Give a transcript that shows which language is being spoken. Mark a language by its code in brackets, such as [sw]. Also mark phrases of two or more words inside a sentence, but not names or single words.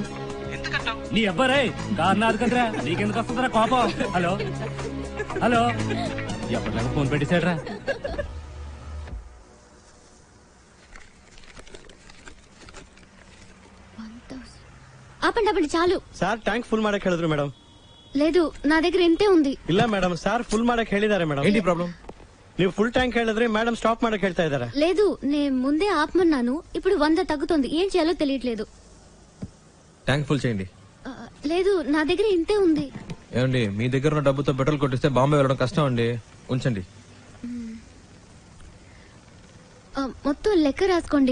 [te] నీ అబ్బారే కారణాలు కదరా, నీకెందుకు వస్తుందిరా కోపం? హలో హలో, ఎప్పటిలాగా ఫోన్ పెట్టేశాడ్రా. ಆಪಂಡಿ చాలు. [en] sir tank full [kn] ಮಾಡಕ್ ಹೇಳಿದ್ರು ಮೇಡಮ್. [te] లేదు, నా దగ్గర ఇంతే ఉంది. [kn] ಇಲ್ಲ ಮೇಡಮ್, [en] sir full [kn] ಮಾಡಕ್ ಹೇಳಿದಾರೆ ಮೇಡಮ್. [te] ఏంటి ప్రాబ్లం? [kn] ನೀವು [en] full tank [kn] ಹೇಳಿದ್ರೆ [en] madam stop [kn] ಮಾಡಕ್ ಹೇಳ್ತಾ ఇದ್ದಾರೆ. [te] లేదు, నేను ముందే ఆపమన్నాను. ఇప్పుడు 100 తగ్గుతుంది. ఏం చేయాలో తెలియట్లేదు. [en] tank full [te] చేయండి. లేదు, నా దగ్గర ఇంతే ఉంది. ఏమండి, మీ దగ్గర ఉన్న డబ్బుతో పెట్రోల్ కొట్టిస్తే బాంబే వెళ్ళడం కష్టం అండి. ఉంచండి. మొత్తం లెక్క రాసుకోండి.